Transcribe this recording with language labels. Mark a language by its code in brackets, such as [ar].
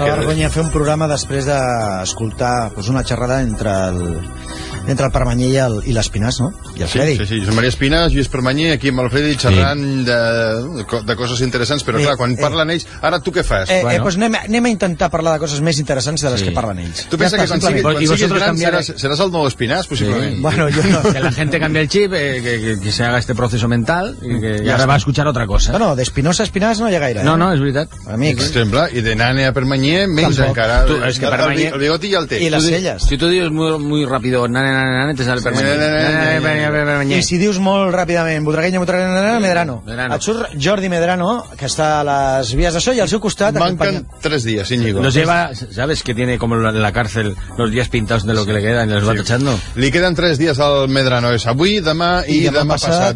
[ca] Fa vergonya fer un programa després d'escoltar pues, una xerrada entre el Permanyer i l'Espinàs, no? I el Freddy. Sí, Josep Maria Espinàs, Lluís Permanyer, aquí amb el Freddy, xerrant de coses interessants, però clar, quan parlen ells... Ara tu què fas? Bueno. Pues anem a intentar parlar de coses més interessants de les que parlen ells. Tu penses ja que quan sigui gran seràs el nou Espinàs, possiblement? Sí. [es] Bueno, yo no. Que la gente cambie el chip, que se haga este proceso mental, y ahora va a escuchar otra cosa. [ca] Bueno, de Espinosa a Espinàs no hi ha gaire. No, no, és veritat. Amics. Sembla, i de Nane a Permanyer, menys encara. Tu, és que Permanyer... El bigoti ja el té. I les celles. Si tu dius [es] muy rápido, Nane, te sale Permanyer. [ca] I si dius molt ràpidament, Butragueño, Medrano. Et surt Jordi Medrano, que està a les vies de so, i al seu costat... Manquen 3 dies, Íñigo. [es] Nos lleva, ¿sabes que tiene como la cárcel los días pintados de lo que le quedan y los va tachando? [ca] Li queden 3 dies al Medrano, és avui, demà i demà passat.